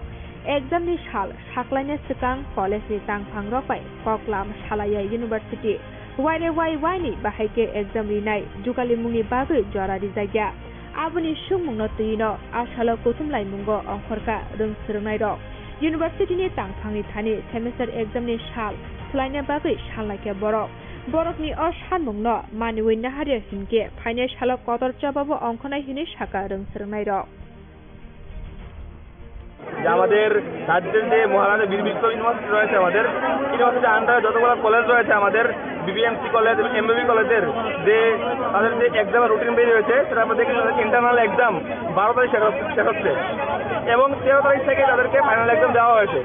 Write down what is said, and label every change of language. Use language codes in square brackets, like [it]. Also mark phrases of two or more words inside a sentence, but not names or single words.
[trp] एग्जामनि साल साख्लायनो सिगां कलेजनि तांफां रकबाय कक्लाम सालाया इउनिभार्सिटी वाइनि बाहायके एग्जाम रिनाय जुगालि मुंनि बागै जरारि जायगा आबुनि सुंमुंनो तैनो आसालो कुथुमलाय मुंगो अंखरका रोंसोरनाय रक इउनिभार्सिटिनि तांफांनि थानि सेमेस्टार एग्जामनि साल सोलायनो बागै सानलायके बरकनि सानमुंनो मानिवै नाहारिया हिनके फाइनाल सालो कतर चाबाबो अंखनाय हिनै साका रोंसोरनाय रक [bn] আমাদের রাজ্যের যে মহারাজা বীর বিক্রম ইউনিভার্সিটি রয়েছে, আমাদের ইউনিভার্সিটির আন্ডারে যতগুলো কলেজ রয়েছে, আমাদের বিবিএমসি কলেজ এবং এমবিবি কলেজের যে তাদের যে এক্সামের রুটিন বেরিয়ে হয়েছে, সেটা আমরা দেখি [en] internal exam [bn] 12 তারিখ শেষ হচ্ছে এবং 13 তারিখ থেকে তাদেরকে [en] final exam [bn] দেওয়া হয়েছে।